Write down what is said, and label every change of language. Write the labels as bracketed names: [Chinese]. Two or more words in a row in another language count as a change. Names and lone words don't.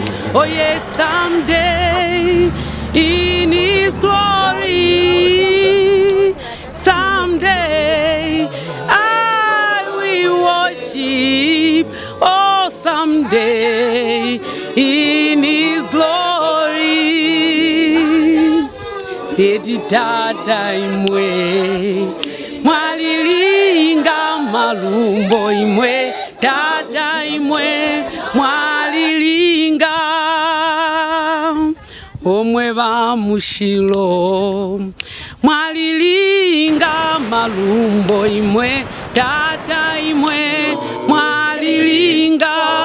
[English] Oh yes, someday in His glory. Someday I will worship. Oh, someday in His glory. [Bemba] Leti tata imwe mwalilinga malumbo imwe, tata imwe mwalilinga omwe bamushilo mwalilinga malumbo imwe, tata imwe mwalilinga.